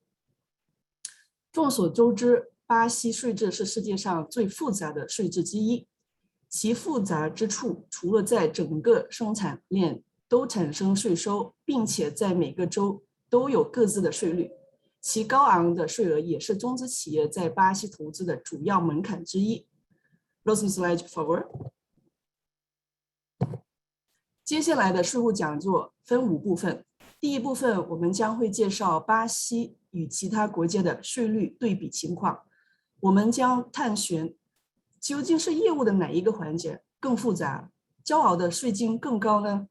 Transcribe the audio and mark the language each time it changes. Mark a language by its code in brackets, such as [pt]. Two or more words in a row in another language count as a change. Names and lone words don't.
[zh] 众所周知，巴西税制是世界上最复杂的税制之一。其复杂之处，除了在整个生产链都产生税收，并且在每个州都有各自的税率，其高昂的税额也是中资企业在巴西投资的主要门槛之一。 [pt] Próximo slide, por favor. [zh] 接下来的税务讲座分5部分。第一部分，我们将会介绍巴西与其他国家的税率对比情况。我们将探寻究竟是业务的哪一个环节更复杂，骄傲的税金更高呢？